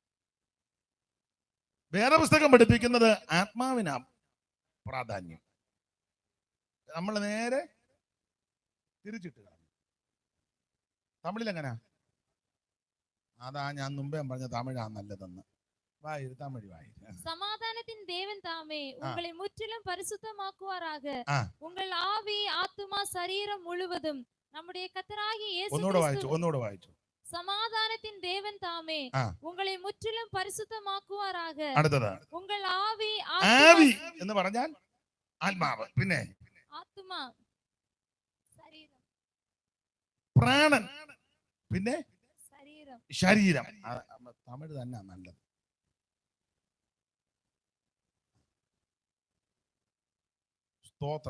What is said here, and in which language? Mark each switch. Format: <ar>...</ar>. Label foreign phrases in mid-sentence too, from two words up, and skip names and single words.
<ml>വേറെ പുസ്തകം പഠിപ്പിക്കുന്നത് ആത്മാവിനാ പ്രാധാന്യം. നമ്മൾ നേരെ തിരിച്ചിട്ട് തമിഴിൽ എങ്ങനാ? അതാ ഞാൻ മുമ്പേ പറഞ്ഞ തമിഴാ നല്ലതെന്ന്. തമിഴ്</ml> <ta>சமாதானத்தின் தேவன் தாமே உங்களை முற்றிலும் பரிசுத்தமாக்குவாராக. உங்கள் ஆவி ஆத்துமா சரீரம் முழுவதும் நம்முடைய கர்த்தராகிய இயேசு</ta> <ml>ഒന്നുകൂടെ വായിച്ചു.</ml> <ta>சமாதானத்தின் தேவன் தாமே உங்களை முற்றிலும் பரிசுத்தமாக்குவாராக.</ta> <ml>അടുത്തത്</ml> <ta>உங்கள் ஆவி</ta> <ml>എന്ന് പറഞ്ഞാൽ ആത്മാവ്, പിന്നെ ആത്മാ ശരീരം, പ്രാണൻ, പിന്നെ ശരീരം. തമിഴ് തന്നെ നല്ലത്. സ്തോത്രം.</ml>